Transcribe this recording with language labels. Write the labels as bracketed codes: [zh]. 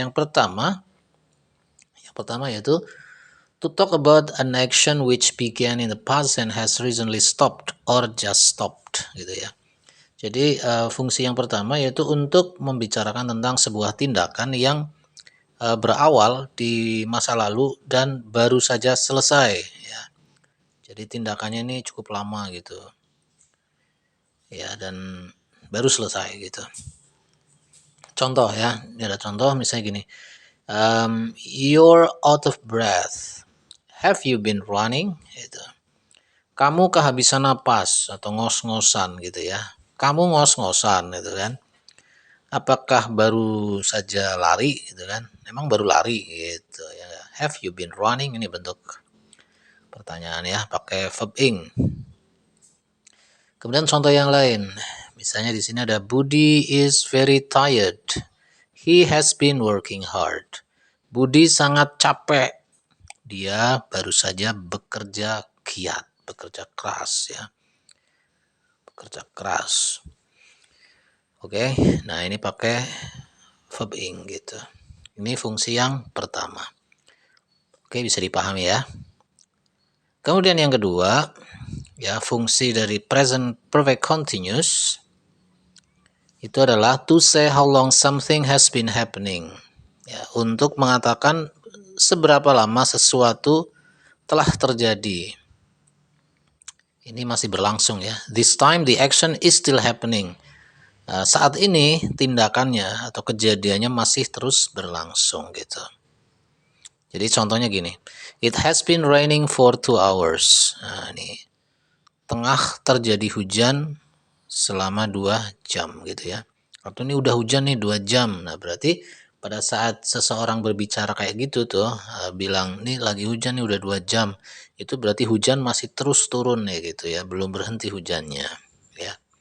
[id] Yang pertama yaitu [en] to talk about an action which began in the past and has recently stopped or just stopped [id] gitu ya. Jadi fungsi yang pertama yaitu untuk membicarakan tentang sebuah tindakan yang berawal di masa lalu dan baru saja selesai ya. Jadi tindakannya ini cukup lama gitu. Ya, dan baru selesai gitu. Contoh ya, ini ada contoh misalnya gini. [en] You're out of breath. Have you been running? [id] Gitu. Kamu kehabisan napas atau ngos-ngosan gitu ya. Kamu ngos-ngosan gitu kan. Apakah baru saja lari gitu kan? Memang baru lari gitu ya. [en] Have you been running? [id] Ini bentuk pertanyaan ya, pakai verb ing. Kemudian contoh yang lain. Misalnya di sini ada [en] Budi is very tired. He has been working hard. [id] Budi sangat capek. Dia baru saja bekerja giat, bekerja keras ya. Bekerja keras. Oke, nah ini pakai verb ing gitu. Ini fungsi yang pertama. Oke, bisa dipahami ya. Kemudian yang kedua, ya fungsi dari present perfect continuous itu adalah [en] to say how long something has been happening. [id] Ya, untuk mengatakan seberapa lama sesuatu telah terjadi. Ini masih berlangsung ya. [en] This time the action is still happening. [id] Saat ini tindakannya atau kejadiannya masih terus berlangsung gitu. Jadi contohnya gini. [en] It has been raining for 2 hours. [id] Nah, ini tengah terjadi hujan selama 2 jam gitu ya. Atau ini udah hujan nih 2 jam. Nah, berarti pada saat seseorang berbicara kayak gitu tuh, bilang nih lagi hujan nih udah 2 jam. Itu berarti hujan masih terus turun ya gitu ya, belum berhenti hujannya ya.